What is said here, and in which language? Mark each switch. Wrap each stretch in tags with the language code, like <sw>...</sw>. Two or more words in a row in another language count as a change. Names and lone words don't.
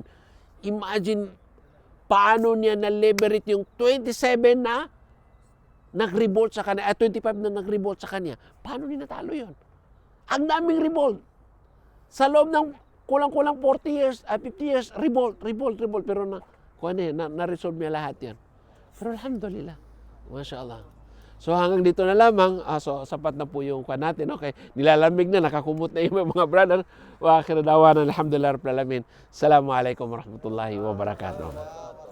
<tl>Imagine paano niya na-liberate yung 27 na nag-revolt sa kanya, 25 na nag-revolt sa kanya. Paano niya natalo yun? Ang daming revolt. Sa loob ng kulang-kulang 40 years, 50 years, revolt. Pero na-resolve niya lahat yan. Pero alhamdulillah. MashaAllah. So hanggang dito na lamang, so sapat na po yung natin. Okay, nilalamig na, nakakumot na yung mga brother.</tl> <ar>وآخر دعوانا، الحمد لله رب العالمين. السلام عليكم ورحمة الله وبركاته.</ar>